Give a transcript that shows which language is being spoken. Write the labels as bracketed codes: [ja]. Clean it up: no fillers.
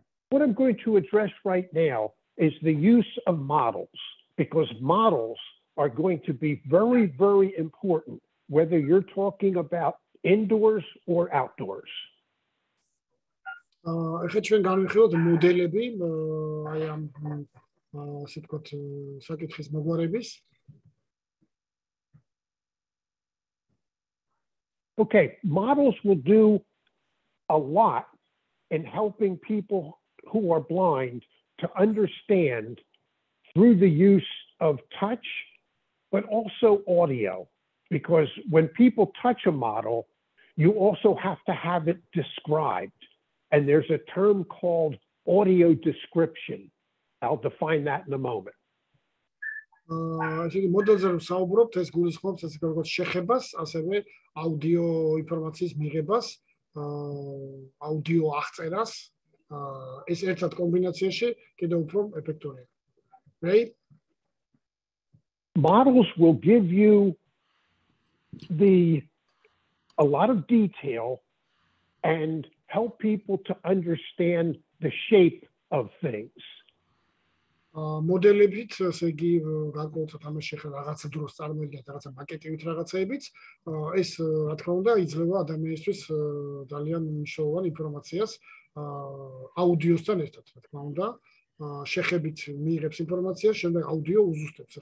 [en] What I'm going to address right now is the use of models, because models are going to be very, very important, whether you're talking about indoors or outdoors. [ka] ეხლა ჩვენ განვიხილოთ მოდელები, აი ამ ასე ვთქვათ, საკითხის მოგვარების. [en] Okay, models will do a lot in helping people who are blind to understand through the use of touch, but also audio. Because when people touch a model, you also have to have it described. And there's a term called audio description. I'll define that in a moment. [ka] ესე იგი მოდელზე რომ საუბრობთ, ეს გულისხმობს ასე როგორც შეხებას, ასევე აუდიო ინფორმაციის მიღებას, აუდიო აღწერას, ეს ერთად კომბინაციაში კიდევ უფრო ეფექტურია. [en] Right? Models will give you a lot of detail and help people to understand the shape of things. [ka] მოდელებიც, ესე იგი, გარკვეულწილად ამას შეხება რაღაცა დროს წარმოიდგინეთ რაღაცა მაკეტივით რაღაცეებიც, ეს რა თქმა უნდა იძლევა ადამიანისთვის ძალიან მნიშვნელოვან ინფორმაციას აუდიოსთან ერთად, რა თქმა უნდა, შეხებით მიიღებს ინფორმაციას, შემდეგ აუდიო უზუსტებს.